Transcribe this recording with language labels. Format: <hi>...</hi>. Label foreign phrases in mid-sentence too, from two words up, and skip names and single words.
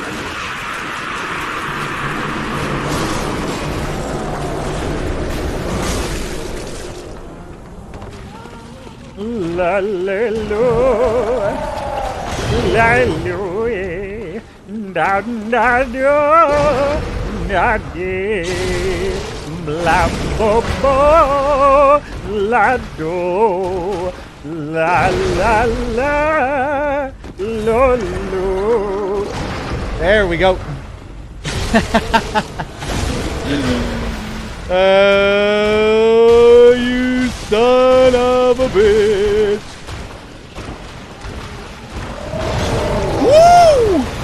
<en>La la la la da da da da bla bo bo la do la la la lo lo. There we go. You son of a bitch. Woo!</en>